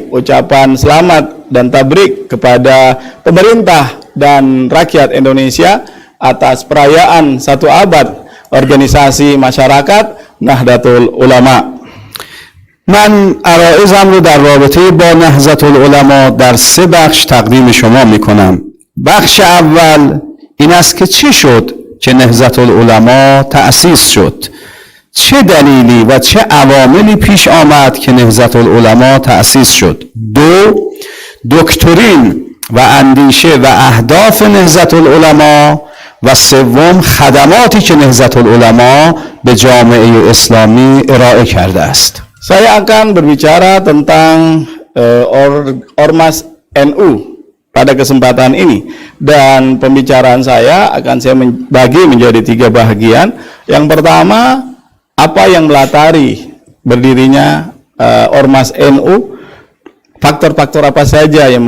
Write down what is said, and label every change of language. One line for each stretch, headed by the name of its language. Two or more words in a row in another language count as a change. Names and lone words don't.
Indonesian: Ucapan selamat dan tabrik kepada pemerintah dan rakyat Indonesia atas perayaan 1 abad organisasi masyarakat Nahdlatul Ulama.
Persian: من عرایزم رو در رابطه با نهضت العلما در 3 بخش تقدیم شما میکنم. بخش اول این است که چی شد که نهضت العلما تأسیس شد؟ چه دلیلی و چه عواملی پیش آمد که نهضت العلما تأسیس شد؟ 2. دکترین و اندیشه و اهداف نهضت العلما، و 3. خدماتی که نهضت العلما به جامعه اسلامی ارائه کرده است.
Indonesian: Saya akan berbicara tentang Ormas NU pada kesempatan ini, dan pembicaraan saya akan saya bagi menjadi 3 bahagian. Yang pertama, apa yang melatari berdirinya Ormas NU, faktor-faktor apa saja yang